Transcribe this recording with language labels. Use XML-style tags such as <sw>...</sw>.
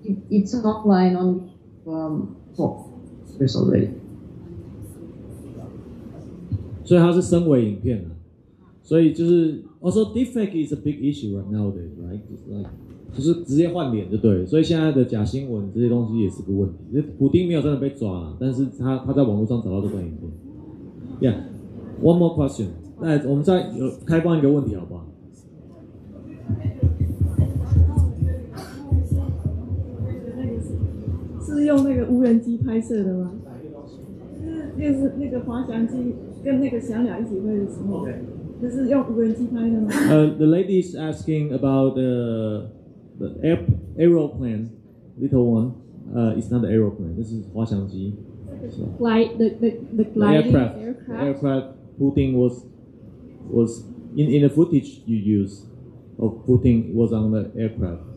<en>It's online on 4 years already.</en> <zh>所以它是深伪影片啊。所以就是</zh> <en>also deepfake is a big issue right nowadays, right?</en> <zh>Like 就是直接换脸就对了，所以现在的假新闻这些东西也是个问题。普丁没有真的被抓了，但是他在网络上找到这段影片。</zh> <en>Yeah, one more question.</en> <zh>那我们再开放一个问题好不好？是用那个无人机拍摄的吗？就是那个滑翔机跟那个小鸟一起飞的时候，就是用无人机拍的吗</zh> <en>？The lady is asking about the aeroplane, little one. It's not the aeroplane. This is 滑翔机。 The gliding aircraft Putin was in the footage you use of Putin was on the aircraft.</en>